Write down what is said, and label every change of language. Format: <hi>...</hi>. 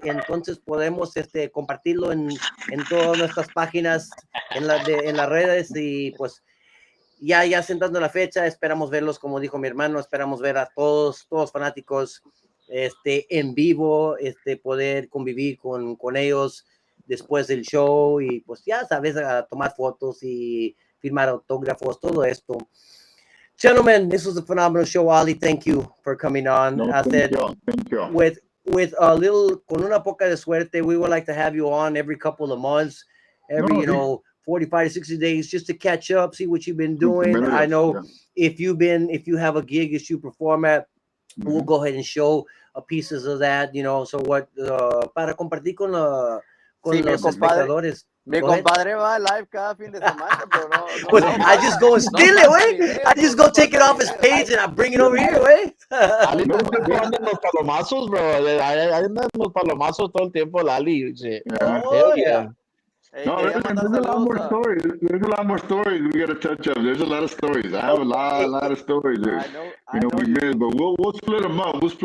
<es>Entonces podemos compartirlo en todas nuestras páginas, en las redes y pues ya sentando la fecha, esperamos verlos, como dijo mi hermano, esperamos ver a todos fanáticos en vivo, poder convivir con ellos después del show y pues ya sabes, a tomar fotos y firmar autógrafos, todo esto.</es> <en>Gentlemen, this was a phenomenal show. Ali, thank you for coming on. Thank you. With a little,</en> <es>con una poca de suerte,</es> <en>we would like to have you on every couple of months, 45 to 60 days, just to catch up, see what you've been doing. I know if you have a gig that you perform at, we'll go ahead and show pieces of that, so what,</en> <es>para compartir con los espectadores. Mi compadre va live cada fin de semana, pero no.</es> <en>I just go and steal it,</en> <es>güey.</es> <en>I just go take it off his page and I bring it over here, güey.</en> <es>Ali no andan los palomazos, bro. Andan los palomazos todo el tiempo, Lali.</es> <en>Yeah. No, there's a lot more stories. There's a lot more stories we got to touch up. There's a lot of stories. I have a lot of stories. I know we missed, but we'll split them up.</en>